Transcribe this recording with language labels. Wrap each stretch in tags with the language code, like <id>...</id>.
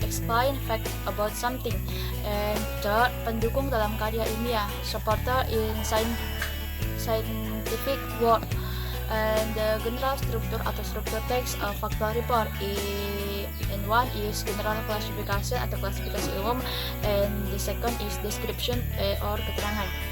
<en>Explain fact about something.</en> <id>And third, pendukung dalam karya ilmiah.</id> <en>Supporter in scientific work. And the general structure</en> <id>atau struktur teks</id> <en>factual report. And one is general classification</en> <id>atau klasifikasi umum,</id> <en>and the second is description or</en> <id>keterangan.</id>